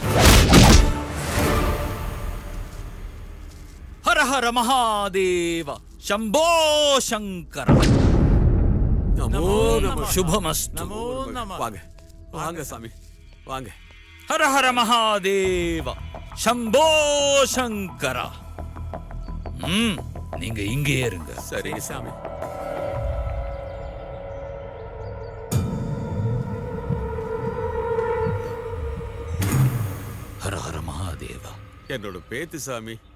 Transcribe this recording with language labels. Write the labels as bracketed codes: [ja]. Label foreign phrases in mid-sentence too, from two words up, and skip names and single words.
[sa] हर हर महादेवा शंभो शंकर नमो नम शुभमस्तु नमो नम. [ta] வாங்க வாங்க சாமி வாங்க. [sa] हर हर महादेव शंभो शंकर [ta] நீங்க இங்கே இருங்க. சரிங்க சாமி. [sa] हर हर महादेव. [ta] என்னோட பேத்து சாமி.